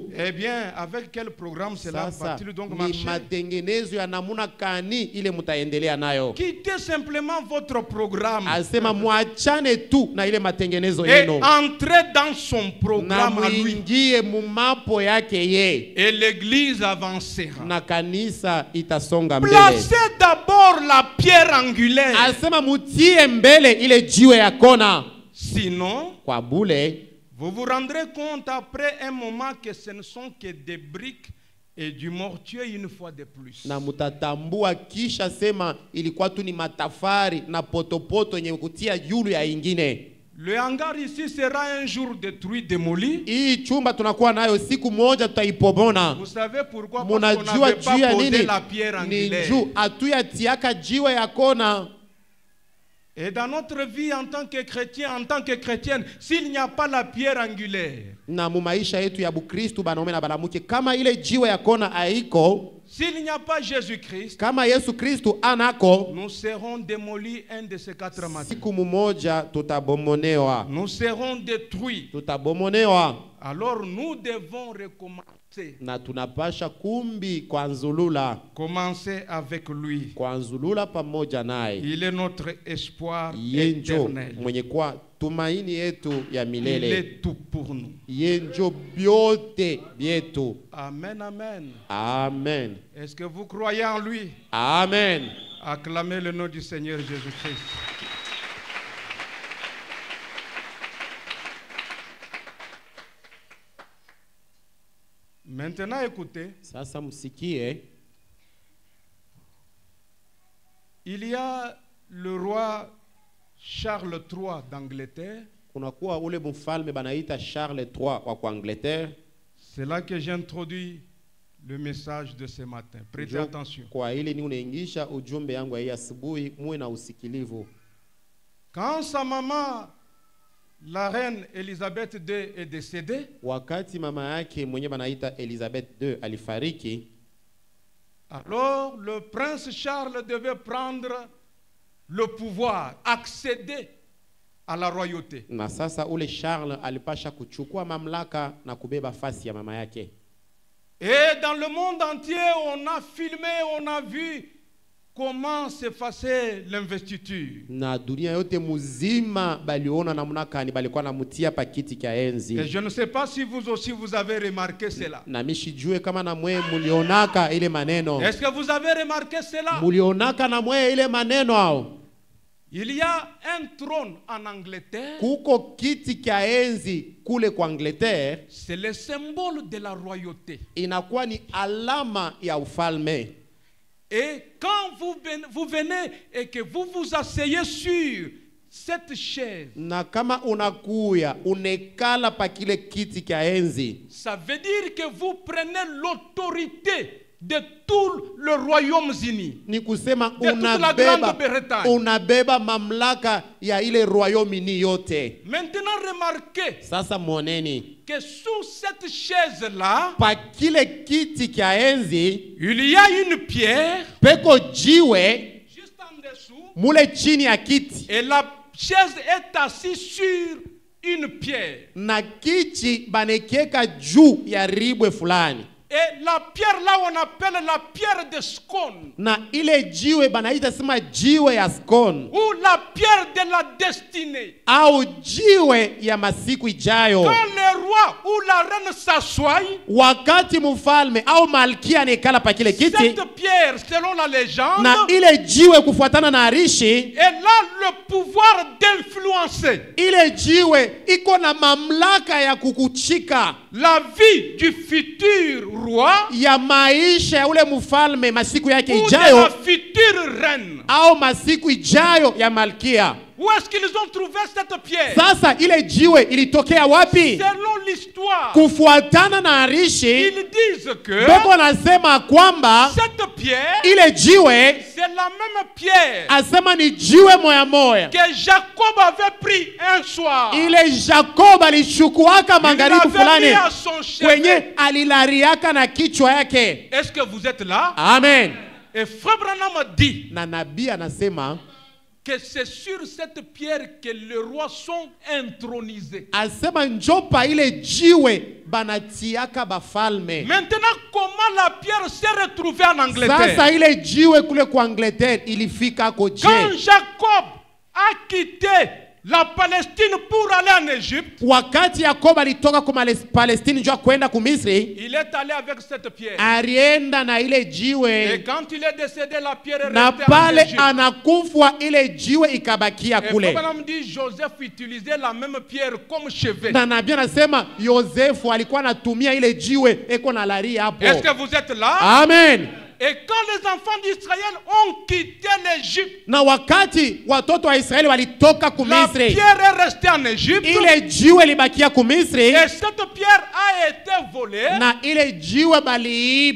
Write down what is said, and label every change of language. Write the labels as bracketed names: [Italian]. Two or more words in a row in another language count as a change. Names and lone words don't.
[French] Eh bien, avec quel programme cela [Swahili] Sasa [French] va-t-il donc [Swahili] ni [French] marcher? [Swahili] matengenezo ya namuna kani ile mutaendelea nayo. [French] Quittez simplement votre programme [Swahili] Asema muachane tu na ile matengenezo [French] et [Swahili] yenu. [French] entrez dans son [Swahili] Na [French] programme à lui. [Swahili] muingie mumapo yake ye. [French] Et l'église avancera. [Swahili] Na kanisa itasonga mbele. [French] Placez d'abord la pierre angulaire. [Swahili] Asema mutie mbele ile jiwe ya kona. [French] Sinon, [Swahili] Kwa bule, [French] vous vous rendrez compte après un moment que ce ne sont que des briques et du mortier une fois de plus. [Swahili] na mutatambua kisha sema ilikuwa tu ni matafari na potopoto yenye kutia yulu ya ingine. [French] Le hangar ici sera un jour détruit, démoli. [Swahili] Hii chumba tunakuwa nayo siku moja tutaipomona. [French] Vous savez pourquoi? Parce qu'on [Swahili] Munajua [French] n'avait pas [Swahili] juu ya [French] posé [Swahili] nini? [French] la pierre [Swahili] Ni [French] angulaire. [Swahili] juu atuyatiaka jiwe ya kona. [French] Et dans notre vie en tant que chrétien, en tant que chrétienne, s'il n'y a pas la pierre angulaire, [Swahili] Na mu maisha yetu ya Bukristu banaume na banamuke, kama ile jiwe ya kona haiko, [French] s'il n'y a pas Jésus-Christ, [Swahili] kama Yesu Kristu anako, [French] nous serons démolis un de ces 4 matins. [Swahili] siku mumoja tutabomonewa. [French] Nous serons détruits. [Swahili] Tutabomonewa. [French] Alors nous devons recommencer. [Swahili] Na tunapasha kumbi kwanzulula. [French] Commencer avec lui. [Swahili] Kwanzulula pamoja naye. [French] Il est notre espoir [Swahili] Yenjo [French] éternel. [Swahili] mwenye kwa tumaini yetu ya [French] Il [Swahili] milele. [French] est tout pour nous. [Swahili] Yenjo byote byetu. Amen, amen. Amen. [French] Est-ce que vous croyez en lui? Amen. Acclamez le nom du Seigneur Jésus-Christ. Maintenant, écoutez, [Swahili] Sasa msikie, [French] il y a le roi Charles III d'Angleterre. [Swahili] kunakuwa ule mfalme banaita Charles III wa kwa Angleterre. [French] C'est là que j'introduis le message de ce matin. Prêtez attention. [Swahili] Kwa ile ni unaingisha ujumbe yangu ya hii asubuhi, muwe na usikilivu. [French] Quand sa maman, la reine Elisabeth II, est décédée, [Swahili] Wakati mama yake mwenye banaita Elizabeth II alifariki, [French] alors le prince Charles devait prendre le pouvoir, accéder à la royauté. [Swahili] na sasa ule Charles alipasha kuchukua mamlaka na kubeba fasi ya mama yake. [French] Et dans le monde entier, on a filmé, on a vu comment s'effacer l'investiture. [Swahili] Na dunia yote muzima baliona namna kani balikuwa namutia pakiti kya enzi. [French] Et je ne sais pas si vous aussi vous avez remarqué cela. [Swahili] Na mishijue kama na mwe mulionaka ile maneno. [French] Est-ce que vous avez remarqué cela? [Swahili] Mulionaka na mwe ile maneno hao. [French] Il y a un trône en Angleterre. [Swahili] Kuko kiti kya enzi kule kwa Angleterre. [French] C'est le symbole de la royauté. [Swahili] Inakuwa ni alama ya ufalme. [French] Et quand vous venez et que vous vous asseyez sur cette chaise, [Swahili] na kama unakuya unekala pa kile kiti kya enzi, [French] ça veut dire que vous prenez l'autorité de tout le Royaume-Uni, [Swahili] ni kusema [French] de toute la Grande-Bretagne. [Swahili] unabeba mamlaka ya ile Royaume-Uni yote. [French] Maintenant, remarquez [Swahili] Sasa moneni, [French] que sous cette chaise-là, [Swahili] pa kile kiti kya enzi [French] il y a une pierre [Swahili] peko jiwe [French] juste en dessous, [Swahili] mule chini ya kiti, [French] et la chaise est assise sur une pierre. [Swahili] na kiti banekieka juu ya ribwe fulani, [French] Et la pierre là, on appelle la pierre de scone, [Swahili] na ile jiwe banaita sema jiwe ya skon, [French] ou la pierre de la destinée. [Swahili] au jiwe ya masiku ijayo. [French] Quand le roi ou la reine s'assoit, [Swahili] Wakati mfalme au malkia anekala pa kile kiti, [French] cette pierre, selon la légende, [Swahili] na ile jiwe kufuatana na arishi, [French] elle a le pouvoir d'influencer [Swahili] ile jiwe iko na mamlaka ya kukuchika [French] la vie du futur roi [Swahili] ya maisha ya ule mfalme masiku yake [French] ou de la [Swahili] ijayo, [French] future reine. [Swahili] au masiku ijayo ya malkia. [French] Où est-ce qu'ils ont trouvé cette pierre? [Swahili] Sasa ile jiwe ilitokea wapi? [French] Selon l'histoire, [Swahili] Kufuatana na arishi, [French] ils disent que [Swahili] beko nasema kwamba [French] cette pierre, [Swahili] ile jiwe [French] c'est la même pierre [Swahili] asema ni jiwe moya moya [French] que Jacob avait pris un soir. [Swahili] ile Jacob alichukuaka [French] Il [Swahili] magharibi [French] l'avait mis [Swahili] fulani [French] à son chevet. [Swahili] kwenye alilariaka na kichwa yake. [French] Est-ce que vous êtes là? Amen. Et Frère Branham dit [Swahili] Na nabii anasema [French] que c'est sur cette pierre que les rois sont intronisés. [Swahili] asema njopa ile jiwe banatiaka bafalme. [French] Maintenant, comment la pierre s'est retrouvée en Angleterre? [Swahili] Sasa ile jiwe kule kwa Angleterre ilifika koje? [French] Quand Jacob a quitté la Palestine pour aller en Égypte, [Swahili] Wakati Yakobo alitoka kwa Palestine njoo kwenda ku Misri, [French] il est allé avec cette pierre. [Swahili] alienda na ile [French] Et [Swahili] jiwe, [French] quand il est décédé, la pierre est [Swahili] na [French] restée en [Swahili] pale [French] Égypte. [Swahili] anakufwa ile jiwe ikabakia [French] Et [Swahili] kule. [French] Abraham dit, Joseph utilisait la même pierre comme chevet. [Swahili] Na nabii anasema Yosefu alikuwa anatumia ile jiwe eko na laria hapo. [French] Est-ce que vous êtes là? Amen. Et quand les enfants d'Israël ont quitté l'Égypte, [Swahili] Na wakati watoto wa Israeli walitoka ku [French] la [Swahili] Misri, [French] pierre est restée en Égypte. [Swahili] ile jiwe libakia ku Misri, [French] Et cette pierre a été volée. [Swahili] na ile jiwe [French] On [Swahili] baliiba,